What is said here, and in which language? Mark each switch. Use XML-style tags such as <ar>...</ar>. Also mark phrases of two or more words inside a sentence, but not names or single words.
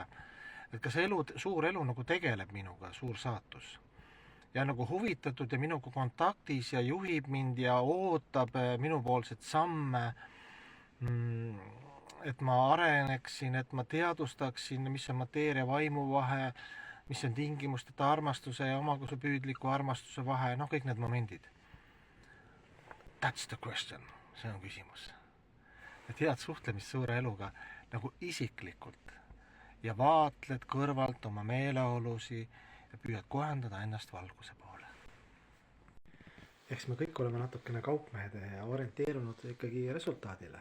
<et>Et kas suur elu nagu tegeleb minuga, suur saatus ja nagu huvitatud ja minuga kontaktis ja juhib mind ja ootab minupoolset samme, et ma areneksin, et ma teadustaksin, mis on mateeria vaimu vahe, mis on tingimusteta armastuse ja omakasupüüdliku armastuse vahe, noh kõik need momendid.</et> <en>That's the question,</en> <et>see on küsimus. Et head suhtlemist suure eluga nagu isiklikult ja vaatled kõrvalt oma meeleolusi ja püüad kohendada ennast valguse poole. Eks me kõik oleme natukene kaupmehed ja orienteerunud ikkagi resultaadile.</et>